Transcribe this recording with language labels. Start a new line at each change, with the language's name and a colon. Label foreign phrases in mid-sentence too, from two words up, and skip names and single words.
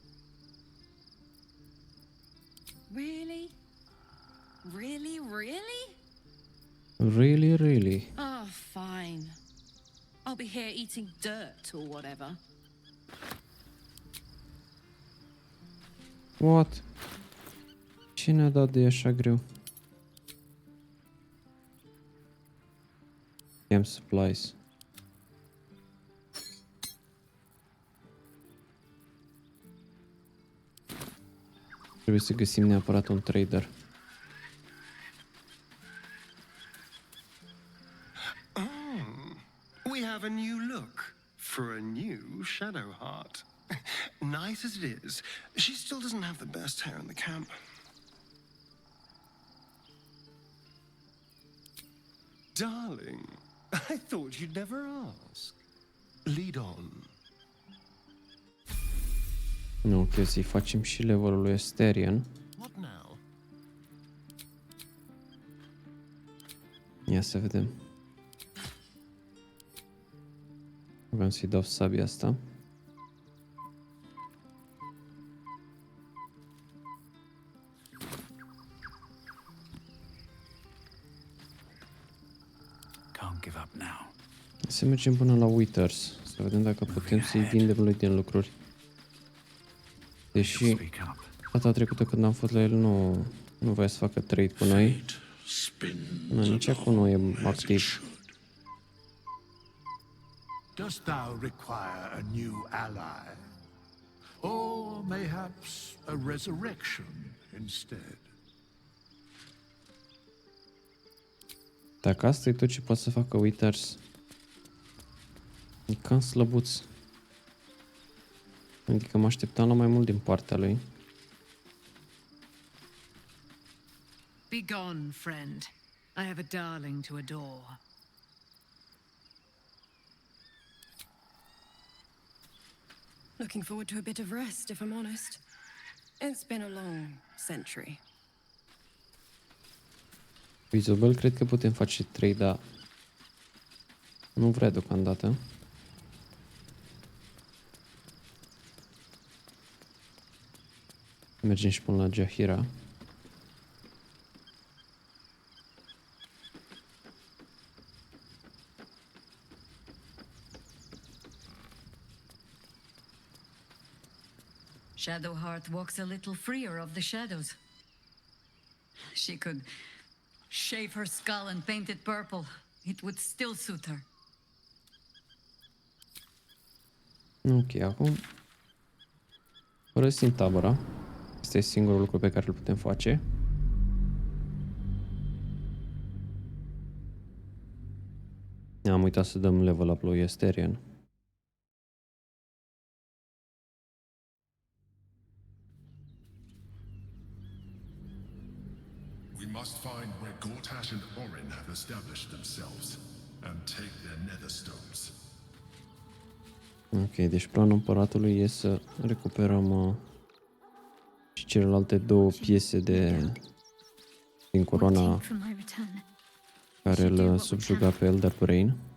English: Really? Really, really? Really, really. Oh, fine. I'll be here eating dirt or whatever. What?
Romanian: Cine a dat de așa greu?
English: Camp supplies.
Romanian: Trebuie să găsim neapărat un trader.
English: We have a new look for a new Shadowheart. Nice as it is, she still doesn't have the best hair in the camp. Darling, I thought you'd never ask. Lead on.
Romanian: Nu, ok, să-i facem și levelul lui Astarion.
English: What now?
Romanian: Ia să vedem. Vreau să-i dau sabia asta.
English: Can't give up now.
Romanian: Să mergem până la Withers, să vedem dacă putem să-i vindem lui din lucruri. Deși data trecută când am fost la el nu voia să facă trade cu noi. Nu, nici acum nu e activ.
English: Dost thou require a new ally? Or mayhaps a resurrection instead?
Romanian: Dacă asta e tot ce poate să facă Withers, e cam slăbuț. Adică mă așteptam la mai mult din partea lui.
English: Be gone, friend. I have a darling to adore. Looking forward to a bit of rest, if I'm honest. It's been a long century. Visible,
Romanian: cred că putem face 3, dar nu vrea deocamdată. Mergem și până la Jahira.
English: Shadowheart walks a little freer of the shadows. She could shave her skull and paint it purple. It would still suit her.
Romanian: Ok, acum părăsim tabăra. Asta e singurul lucru pe care îl putem face. Am uitat să dăm
English: level up
Romanian: lui Astarion.
English: We must find where Gortash and Orin have established themselves and take their nether stones.
Romanian: Ok, deci planul împăratului e să recuperăm și celelalte 2 piese din coroana care îl subjuga pe Elder Brain.